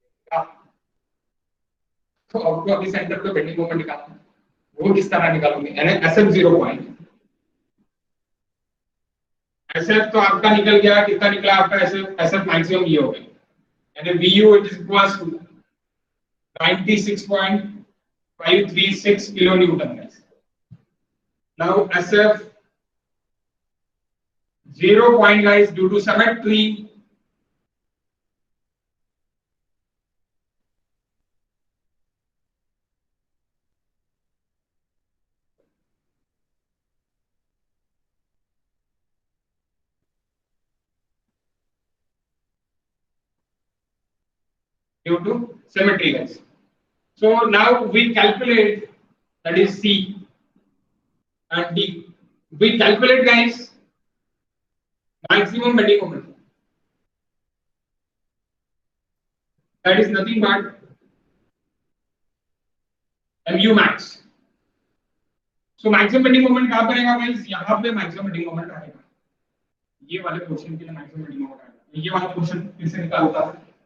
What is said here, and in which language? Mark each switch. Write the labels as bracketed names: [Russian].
[Hindi] तो आपको अभी सेंटर पे बेंडिंग मोमेंट निकालना है, वो किस तरह निकालोगे, यानी SF 0 पॉइंट एसएफ तो आपका निकल गया, कितना निकला आपका एसएफ? एसएफ मैक्सिमम ये हो गया, यानी Vu [English] it is equals to [Hindi] 96.536 kilo Newton. [English] Now SF 0 point guys due to symmetry. Due to symmetry guys. So now we calculate, that is C and D. We calculate guys maximum bending moment. That is nothing but mu max. So maximum bending moment [Hindi] कहाँ पर रहेगा [English] guys? [Hindi] यहाँ पे maximum bending moment रहेगा, ये वाले portion के लिए maximum bending moment रहेगा। ये वाला पोर्शन फिर से निकालता है।